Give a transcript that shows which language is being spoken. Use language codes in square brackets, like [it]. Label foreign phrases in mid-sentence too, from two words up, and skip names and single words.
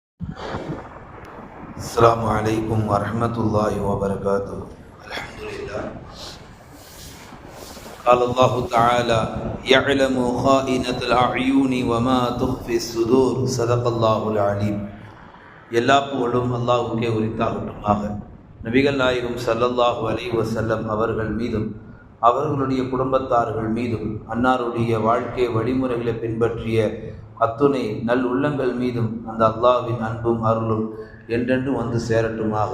[ar] السلام عليكم ورحمة الله وبركاته. الحمد لله. قال الله تعالى: يعلم خائنة الأعين وما تخفي الصدور. صدق الله العليم. [ta] எல்லா புகழும் அல்லாஹ்வுக்கே உரித்தாகட்டுமாக. நபிகள் நாயகம் [ar] صلى الله عليه وسلم [ta] அவர்கள் மீதும் அவர்களுடைய குடும்பத்தார்கள் மீதும் அன்னாருடைய வாழ்க்கை வழிமுறைகளை பின்பற்றிய அத்துணை நல் உள்ளங்கள் மீதும் அந்த அல்லாஹ்வின் அன்பும் அருளும் என்றென்று வந்து சேரட்டுமாக.